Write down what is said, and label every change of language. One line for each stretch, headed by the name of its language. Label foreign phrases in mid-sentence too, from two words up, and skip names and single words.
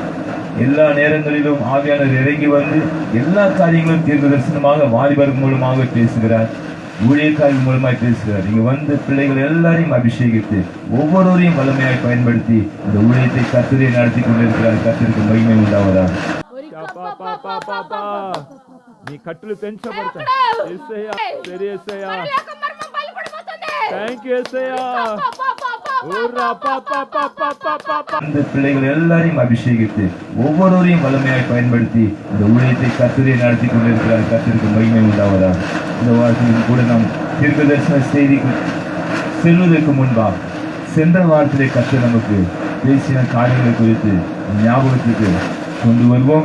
Tamil: எல்லா நேரங்களிலும் ஆவியானவர் இறங்கி வந்து எல்லா காரியங்களும் தீர்க்க தரிசனமாக வாலிபர்கள் மூலமாக பேசுகிறார், ஊழியக்காரர்கள் மூலமாய் பேசுகிறார். இங்க வந்து பிள்ளைகள் எல்லாரையும் அபிஷேகித்து ஒவ்வொருவரையும் வல்லமையாய் பயன்படுத்தி இந்த ஊழியத்தை கர்த்தரே நடத்தி கொண்டிருக்கிறார். கர்த்தருக்கு மகிமை உண்டாவதா.
Telugu: నీ కట్టులు పెంచబడతాయి. యేసయ్యా, సరే యేసయ్యా, థాంక్యూ యేసయ్యా.
Tamil: இந்த பிள்ளைகள் எல்லாரையும் அபிஷேகித்து ஒவ்வொருவரையும் வல்லமையாய் பயன்படுத்தி இந்த ஊழியத்தை கர்த்தரே நடத்தி கொண்டிருக்கிறார். கர்த்தருக்கு மகிமை உண்டாவதா. இந்த வாரத்திலும் கூட நாம் தீர்க்க தரிசன செய்திக்கு செல்வதற்கு முன்பாக சென்ற வாரத்திலே கர்த்தர் நமக்கு பேசின காரியங்களை குறித்து ஞாபகத்துக்கு கொண்டு வருவோம்.